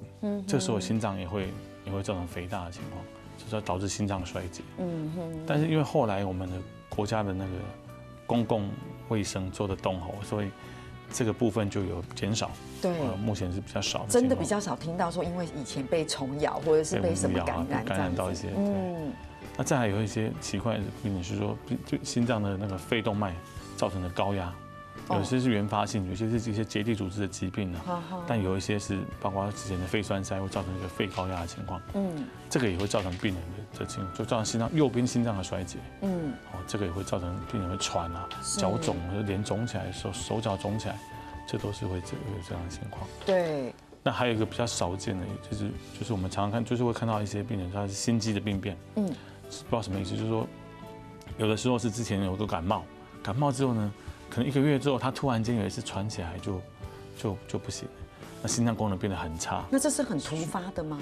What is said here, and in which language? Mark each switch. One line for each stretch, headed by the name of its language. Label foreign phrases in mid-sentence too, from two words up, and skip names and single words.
Chinese: 這時候心臟也會造成肥大的情況，就是導致心臟衰竭。但是因為後來我們的國家的那個公共衛生做得更好，所以這個部分就有減少。對，目前是比較少。真的比較少聽到說，因為以前被蟲咬或者是被什麼感染到一些。那再來有一些奇怪的病人是說，就心臟的那個肺動脈造成的高壓，有些是原發性，有些是一些結締組織的疾病呢。但有一些是包括之前的肺栓塞會造成一個肺高壓的情況。這個也會造成病人的情況，就造成心臟右邊心臟的衰竭。這個也會造成病人會喘啊，腳腫，臉腫起來，手腳腫起來，這都是會有這樣的情況。對。那還有一個比較少見的，就是我們常常看，就是會看到一些病人他是心肌的病變。不知道什麼意思，就是說，有的時候是之前有個感冒之後呢，可能1個月之後，他突然間有一次喘起來就不行了，那心臟功能變得很差。那這是很突發的嗎？